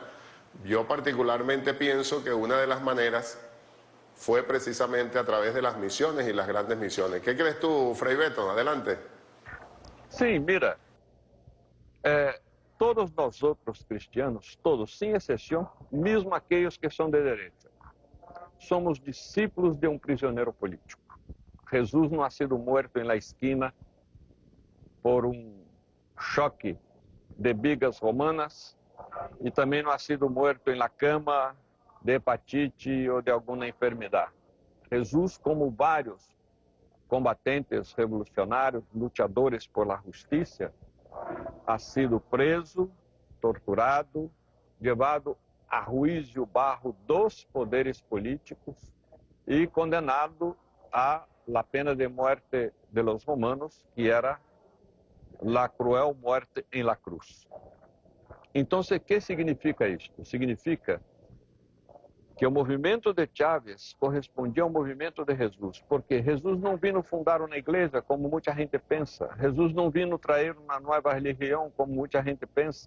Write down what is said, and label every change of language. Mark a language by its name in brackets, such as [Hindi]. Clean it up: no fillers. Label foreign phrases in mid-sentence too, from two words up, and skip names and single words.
[Spanish] Yo particularmente pienso que una de las maneras fue precisamente a través de las misiones y las grandes misiones. ¿Qué crees tú, Frei Beto? Adelante. Sí, mira, todos nosotros cristianos, todos, sin [Portuguese] exceção, mesmo aqueles que são de direita, somos discípulos de um prisioneiro político. Jesus não [Spanish] ha sido muerto em la esquina [Portuguese] por um choque de vigas romanas e também não [Spanish] ha sido muerto em la cama [Portuguese] de hepatite ou de alguma enfermidade. Jesus, como vários combatentes revolucionários, lutadores por la justiça, [Spanish] ha sido preso, [Portuguese] torturado, levado a juízo barro dos poderes políticos e condenado [Spanish] a la pena de muerte de los romanos, que era la cruel muerte en la cruz. [Portuguese] Então, o que significa isto? Significa que o movimento de Chávez correspondia ao movimento de Jesus, porque Jesus não vino fundar uma igreja, como muita gente pensa. Jesus não vino trazer uma nova religião, como muita gente pensa.